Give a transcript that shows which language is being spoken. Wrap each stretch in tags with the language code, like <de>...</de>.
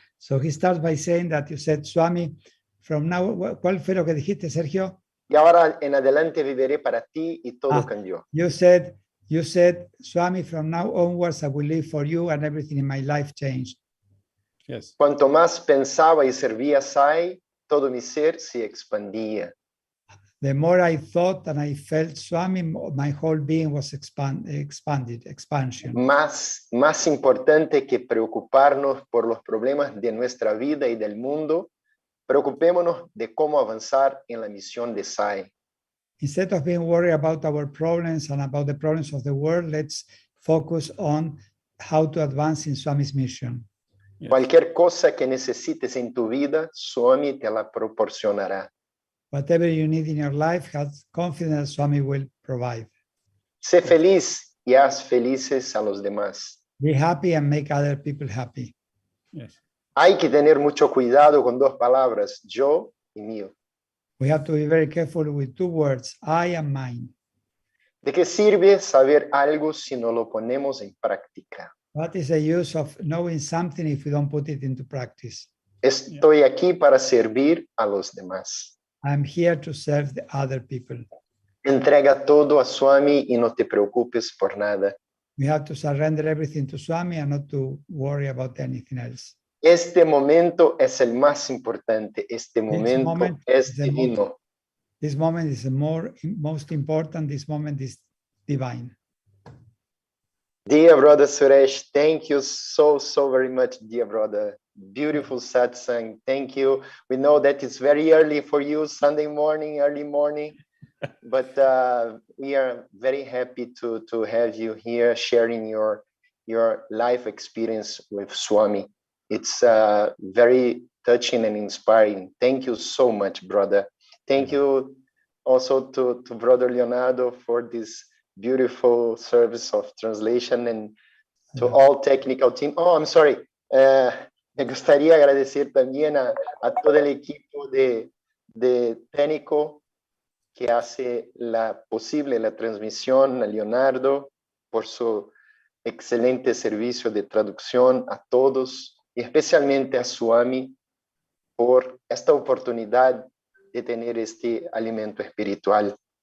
<en>So he starts by saying that you said, Swami, from now,</en> <es>¿cuál fue lo que dijiste, Sergio? Y ahora en adelante viviré para ti, y todo cambió.</es> <en>You said, Swami, from now onwards I will live for you and everything in my life changed. Yes.</en> <es>Cuanto más pensaba y servía Sai, todo mi ser se expandía.</es> <en>The more I thought and I felt Swami, my whole being was expansion.</en> <es>Más importante que preocuparnos por los problemas de nuestra vida y del mundo, preocupémonos de cómo avanzar en la misión de Sai.</es> <en>Instead of being worried about our problems and about the problems of the world, let's focus on how to advance in Swami's mission. Yes.</en> <es>Cualquier cosa que necesites en tu vida, Swami te la proporcionará.</es> <en>Whatever you need in your life, have confidence Swami will provide.</en> <es>Sé feliz y haz felices a los demás.</es> <en>Be happy and make other people happy. Yes.</en> <es>Hay que tener mucho cuidado con dos palabras, yo y mío.</es> <en>We have to be very careful with two words, I and mine.</en> <es>¿De qué sirve saber algo si no lo ponemos en práctica?</es> <en>What is the use of knowing something if we don't put it into practice?</en> <es>Estoy aquí para servir a los demás.</es> <en>I'm here to serve the other people.</en> <es>Entrega todo a Swami y no te preocupes por nada.</es> <en>We have to surrender everything to Swami and not to worry about anything else.</en> <es>Este momento es el más importante. Este momento es divino.</es> <en>This moment is the most important. This moment is divine. Dear brother Suresh, thank you so very much, dear brother. Beautiful satsang. Thank you. We know that it's very early for you, Sunday morning, early morning, but we are very happy to have you here sharing your life experience with Swami. It's very touching and inspiring. Thank you so much, brother. Thank you also to brother Leonardo for this beautiful service of translation, and to all technical team. Oh, I'm sorry.</en> <es>Me gustaría agradecer también a todo el equipo de técnico que hace posible la transmisión, a Leonardo por su excelente servicio de traducción, a todos, y especialmente a Swami por esta oportunidad de tener este alimento espiritual.</es>